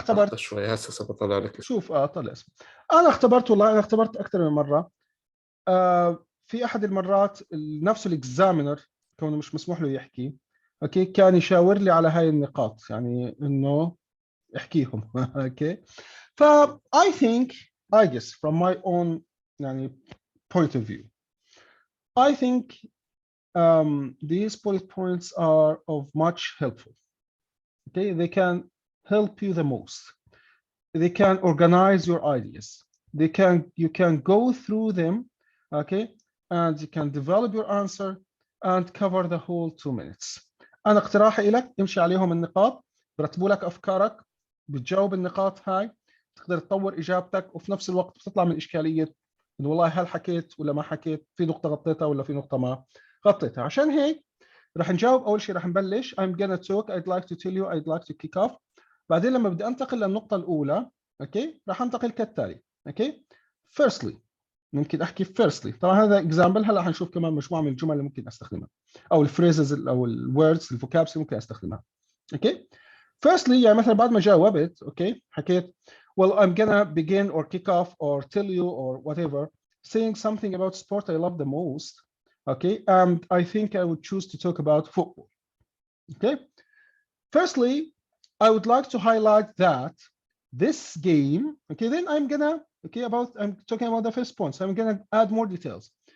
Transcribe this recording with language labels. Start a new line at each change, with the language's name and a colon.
Arabic: اختبرت. شوي هسه سبطلع لك. شوف طلع اسمه. انا اختبرت والله، انا اختبرت اكثر من مره. في احد المرات نفس الاكزامينر كونه مش مسموح له يحكي، اوكي، كان يشاور لي على هاي النقاط يعني انه احكيهم.
English: okay, ف I think I guess from my own
Arabic: يعني
English: point of view I think these bullet points are of much helpful. Okay, they can help you the most. They can organize your ideas. You can go through them, okay, and you can develop your answer and cover the whole 2 minutes.
Arabic: انا اقتراحي لك امشي عليهم النقاط، برتبوا لك افكارك، بتجاوب النقاط هاي، تقدر تطور اجابتك، وفي نفس الوقت بتطلع من اشكاليه انه والله هل حكيت ولا ما حكيت، في نقطه غطيتها ولا في نقطه ما غطيتها. عشان هيك راح نجاوب. اول شيء راح نبلش
English: I'm gonna talk, I'd like to tell you, I'd like to kick off.
Arabic: بعدين لما بدي انتقل للنقطه الاولى، اوكي، راح انتقل كالتالي. اوكي، firstly ممكن احكي firstly، طبعا هذا اكزامبل، هلا حنشوف كمان مجموعه من الجمل اللي ممكن استخدمها او الفريزز او الوردز الفوكابس اللي ممكن استخدمها.
English: okay, firstly
Arabic: يعني مثلا بعد ما جاوبت اوكي حكيت
English: well I'm gonna begin or kick off or tell you or whatever saying something about sport I love the most. Okay, and I think I would choose to talk about football. Okay, firstly I would like to highlight that this game, okay, then I'm talking about the first point, so I'm gonna add more details.